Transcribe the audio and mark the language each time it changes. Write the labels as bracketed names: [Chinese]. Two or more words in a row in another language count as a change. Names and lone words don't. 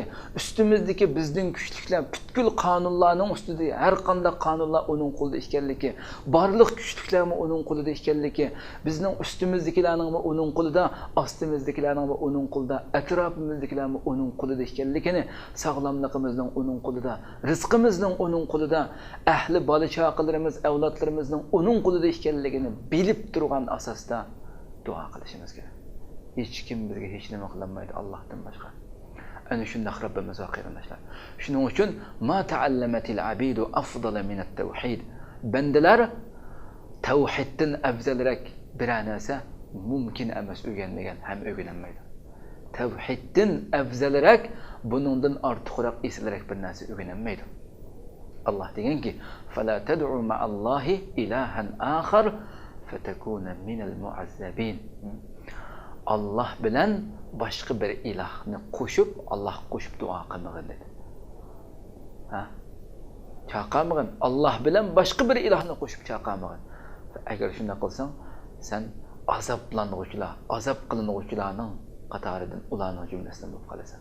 [Uzbek] ustimizdagi bizning kuchliklar, butkul qonunlarning ustida har qanday qonunlar uning qo'lida ekanligi, barliq kuchliklarmi uning qo'lida ekanligi, bizning ustimizdagilarning va uning qo'lida, ostimizdagilarning va uning qo'lida, atrofimizdagilarning va uning qo'lida ekanligini, sog'lomligimizning uning qo'lida, rizqimizning uning qo'lida, ahli bola chaqalarimiz, avlodlarimizning uning qo'lida ekanligini bilib turgan asosda duo qilishimiz kerak. Hech kim bizga hech nima qilolmaydi Allohdan boshqa. Ana shunda Rabbimiz va qarindoshlar. Shuning uchun [Arabic] ما تعلمت العبيد أفضل من التوحيد. [Uzbek] Bandalar tavhiddan afzalroq bir narsa mumkin emas, o'rganmagan ham o'rganolmaydi. Tavhiddan afzalroq, buningdan ortiqroq, esilroq bir narsa o'rganolmaydi. Allah deganki, [Arabic] "فلا تدع مع الله إلها آخر فتكون من المعذبين." [Uzbek] Allah bilan boshqa bir ilohni qo'shib, Allah qo'shib duo qilmagin dedi. Ha? Chaqamagin. Allah bilan boshqa bir ilohni qo'shib chaqamagin. Agar shunday qilsang, sen azoblanuvchilar, azob qilinuvchilarning qatoridan ularning jumlasidan bo'lib qolasan.